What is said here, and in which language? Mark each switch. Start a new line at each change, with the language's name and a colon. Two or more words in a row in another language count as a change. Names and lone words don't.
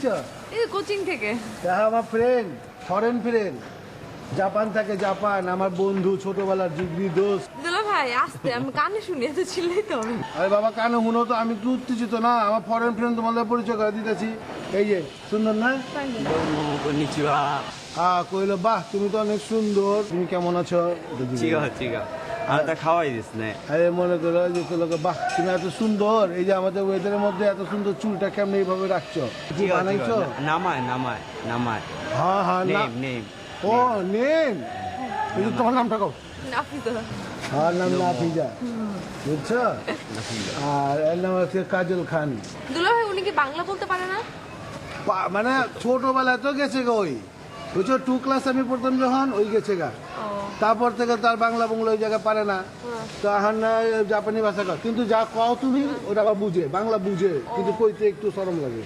Bangla: এই কোচিং থেকে। হ্যাঁ আমার ফ্রেন্ড,
English: foreign friend,
Bangla: জাপান থাকে, জাপান, আমার বন্ধু, ছোটবেলার জিগরি দোস্ত। দুলা ভাই আসতে আমি কানে শুনি, এত চিল্লাই তো আমি। আরে বাবা কানে শুনো তো, আমি তো উত্তেজিত না, আমার
English: foreign friend
Bangla: তোমাদের পরিচয় করে দিতেছি। এই যে সুন্দর না?
Japanese: こんにちは
Bangla: হ্যাঁ কইলো বাহ তুমি তো অনেক সুন্দর, তুমি কেমন আছো?
Japanese: 違う違うあなた可愛いですね
Bangla: আরে মনে করো যে তোকে বাহ তুমি এত সুন্দর, এই যে আমাদের ওয়েদারের মধ্যে এত সুন্দর চুলটা কেমন এইভাবে রাখছো, কি
Japanese: 違う違
Bangla: বানাইছো?
Japanese: う名前名前名前
Bangla: হ্যাঁ হ্যাঁ না,
Japanese: ネームネーム
Bangla: ও নেম, কিন্তু তোমার নামটা কও। নাফিজা। আর নাম নাফিজা, বুঝছো? আর এর নাম হচ্ছে কাজল খান। দুলা ভাই উনি কি বাংলা বলতে পারে না? মানে ছোটবেলায় তো গেছে গা, ওই বুঝছো 2 ক্লাস আমি পড়তাম যখন, ওই গেছে গা, তারপর থেকে তার বাংলা ওই জায়গায় পারে না, তো এখন না জাপানি ভাষা কয়, কিন্তু যা কও তুমি ওটা আবার বুঝে, বাংলা বুঝে, কিন্তু কইতে একটু শরম লাগে।